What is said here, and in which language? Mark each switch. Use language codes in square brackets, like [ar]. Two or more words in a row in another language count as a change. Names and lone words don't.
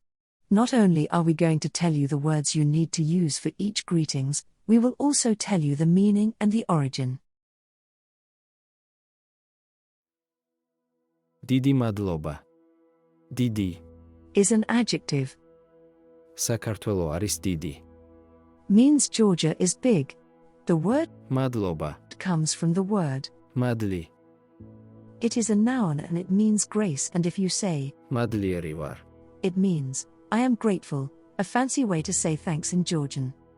[en] Not only are we going to tell you the words you need to use for each greetings, we will also tell you the meaning and the origin. [ka] დიდი მადლობა. [en] Didi. Is an adjective. [ka] Საქართველო არის დიდი. [en] Means Georgia is big. The word Madloba. comes from the word. Madli. It is a noun and it means grace, and if you say, [ka] მადლიერი ვარ. [en] it means, I am grateful, a fancy way to say thanks in Georgian.